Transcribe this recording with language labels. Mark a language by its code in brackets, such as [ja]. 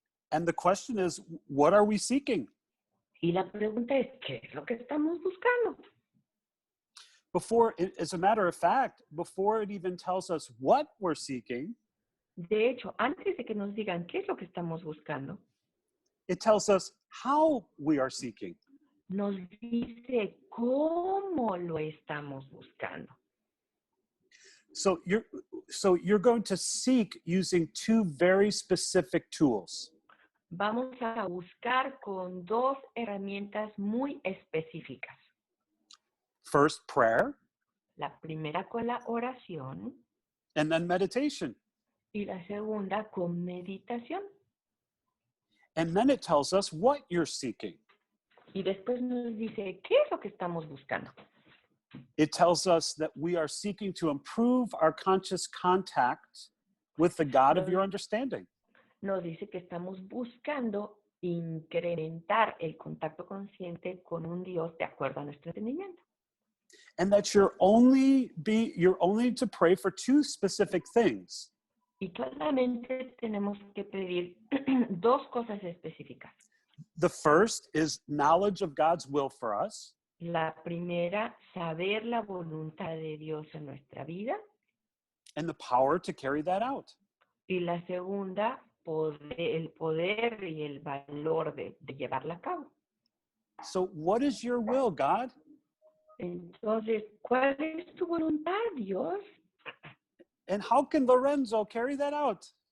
[en] And the question is, what are we seeking? [es] Y la pregunta es, ¿qué es lo que estamos buscando? [en] As a matter of fact, before it even tells us what we're seeking, [es] De hecho, antes de que nos digan qué es lo que estamos buscando, [en] it tells us how we are seeking. [es] nos dice cómo lo estamos buscando. [en] So you're going to seek using two very specific tools. [es] Vamos a buscar con dos herramientas muy específicas. [en] First, prayer, [es] La primera con la oración [en] and then meditation. [es] y la segunda con meditación. [en] And then it tells us what you're seeking. [es] Y después nos dice, ¿qué es lo que estamos buscando? [en] It tells us that we are seeking to improve our conscious contact with the God of your understanding. [es] Nos dice que estamos buscando incrementar el contacto consciente con un Dios de acuerdo a nuestro entendimiento. [en] And that you're only to pray for two specific things. [es] Y claramente tenemos que pedir dos cosas específicas. [en] The first is knowledge of God's will for us. [es] La primera, saber la voluntad de Dios en nuestra vida. [en] And the power to carry that out. [es] Y la segunda, el poder y el valor de llevarla a cabo. [en] So what is your will, God? [es] Entonces, ¿cuál es tu voluntad, Dios? [en] And how can Lorenzo carry that out?